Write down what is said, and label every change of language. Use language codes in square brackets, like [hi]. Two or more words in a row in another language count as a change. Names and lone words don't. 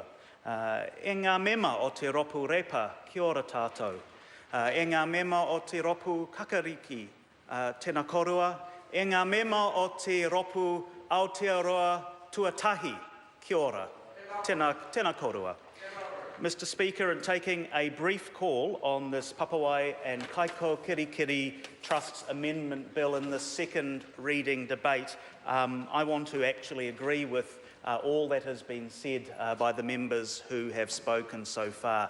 [mi] E ngā mema o te ropu repa, kia ora tātou. E ngā mema o te ropu kakariki, tēnā korua. E ngā mema o te ropu Aotearoa tuatahi, kia ora, tēnā korua. [en] Mr. Speaker, in taking a brief call on this Papawai and Kaikokirikiri Trust's Amendment Bill in the second reading debate, I want to actually agree with all that has been said by the members who have spoken so far.